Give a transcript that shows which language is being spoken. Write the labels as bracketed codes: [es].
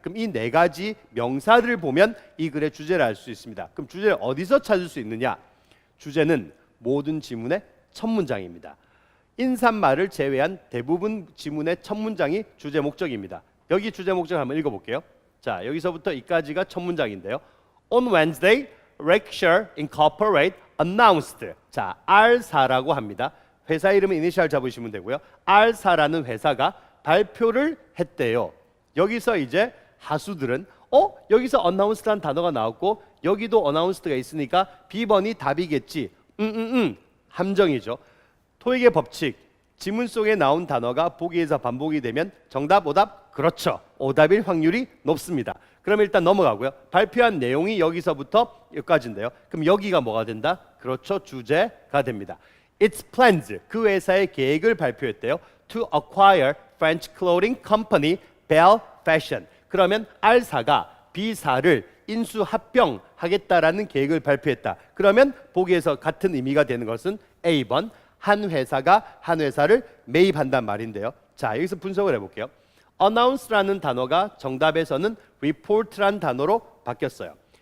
[ko] 그럼 이 4가지 명사들을 보면 이 글의 주제를 알 수 있습니다. 그럼 주제를 어디서 찾을 수 있느냐? 주제는 모든 지문의 첫 문장입니다. 인사말을 제외한 대부분 지문의 첫 문장이 주제 목적입니다. 여기 주제 목적을 한번 읽어볼게요. 자, 여기서부터 이까지가 첫 문장인데요. [en] On Wednesday, Rexshare Incorporate announced. [ko] 자, R사라고 합니다. 회사 이름은 이니셜 잡으시면 되고요. R사라는 회사가 발표를 했대요. 여기서 이제 하수들은 여기서 announce라는 단어가 나왔고 여기도 announced가 있으니까 B번이 답이겠지. 함정이죠. 토익의 법칙, 지문 속에 나온 단어가 보기에서 반복이 되면 정답, 오답? 그렇죠. 오답일 확률이 높습니다. 그럼 일단 넘어가고요. 발표한 내용이 여기서부터 여기까지인데요. 그럼 여기가 뭐가 된다? 그렇죠. 주제가 됩니다. [en] Its plans, [ko] 그 회사의 계획을 발표했대요. [en] To acquire French clothing company Belle Fashion. [ko] 그러면 R사가 B사를 인수합병하겠다라는 계획을 발표했다. 그러면 보기에서 같은 의미가 되는 것은 A번, 한 회사가 한 회사를 매입한단 말인데요. 자, 여기서 분석을 해볼게요. announce라는 단어가 정답에서는 report라는 단어로 바뀌었어요.